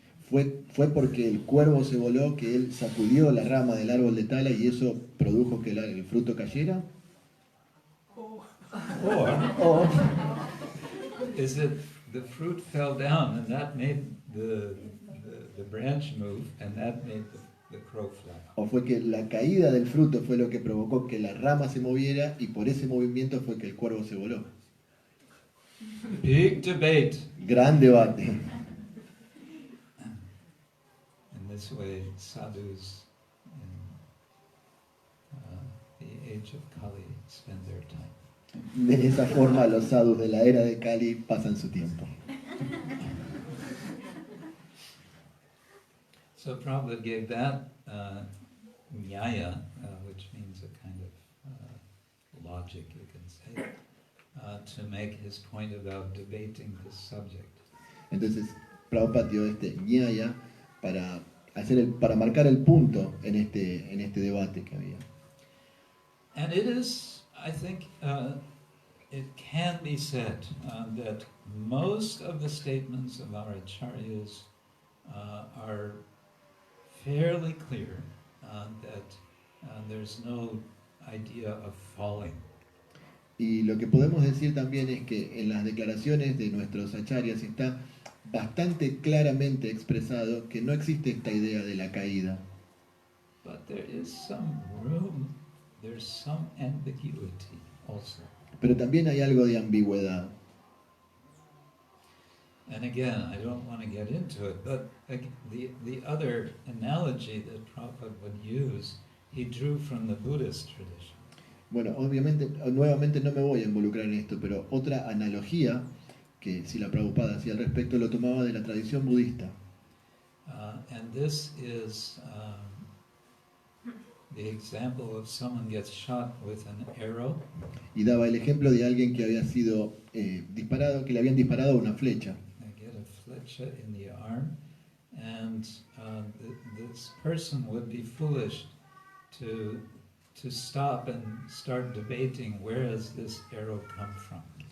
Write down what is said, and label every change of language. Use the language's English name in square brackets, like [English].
[Spanish] Fue porque el cuervo se voló que él sacudió la rama del árbol de Tala y eso produjo que el fruto cayera. [English] Or is it the fruit fell down and that made the branch move and that made the crow fly? [Spanish] ¿O fue que la caída del fruto fue lo que provocó que la rama se moviera y por ese movimiento fue que el cuervo se voló? [English] Big debate. [Spanish] Gran debate. [English] In this way, sadhus in the age of Kali spend their time. [Spanish] De esa forma los sadhus de la era de Kali pasan su tiempo. [English] So Prabhupada gave that nyaya, which means a kind of logic, you can say, to make his point about debating this subject. [Spanish] Entonces, Prabhupada dio este ñaya para marcar el punto en este debate que había. [English] And it is, I think, it can be said that most of the statements of our acharyas are fairly clear that there's no idea of falling. [Spanish] Y lo que podemos decir también es que en las declaraciones de nuestros acharyas está bastante claramente expresado que no existe esta idea de la caída. [English] But there is some room, there's some ambiguity also. [Spanish] Pero también hay algo de ambigüedad. [English] And again, I don't want to get into it, but the other analogy that Prabhupada would use, he drew from the Buddhist tradition. [Spanish] Bueno, obviamente, nuevamente no me voy a involucrar en esto, pero otra analogía que si la Prabhupada hacía al respecto lo tomaba de la tradición budista. [English] And this is the example of someone gets shot with an arrow. [Spanish] Y daba el ejemplo de alguien que había sido disparado, que le habían disparado una flecha. [English] They get a flecha in the arm, and this person would be foolish to stop and start debating where does this arrow come from.